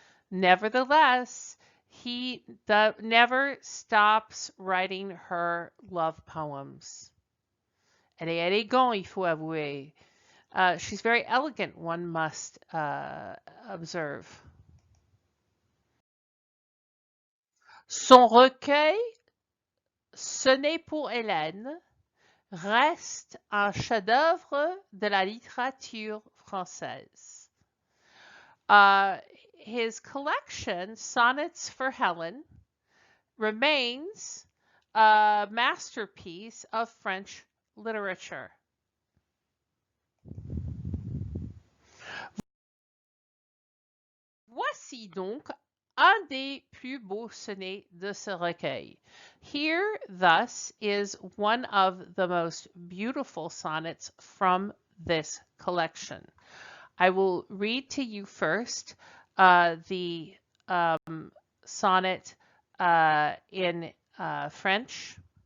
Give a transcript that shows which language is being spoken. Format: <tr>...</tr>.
<en>Nevertheless, he never stops writing her love poems.</en> <fr>Elle est élégante, il faut avouer.</fr> <en>She's very elegant, one must observe.</en> <fr>Son recueil, Sonnet pour Hélène, reste un chef-d'œuvre de la littérature française.</fr> <en>His collection, Sonnets for Helen, remains a masterpiece of French literature.</en> <fr>Voici donc un des plus beaux sonnets de ce recueil.</fr> <en>Here, thus, is one of the most beautiful sonnets from this collection. I will read to you first the sonnet in French.</en>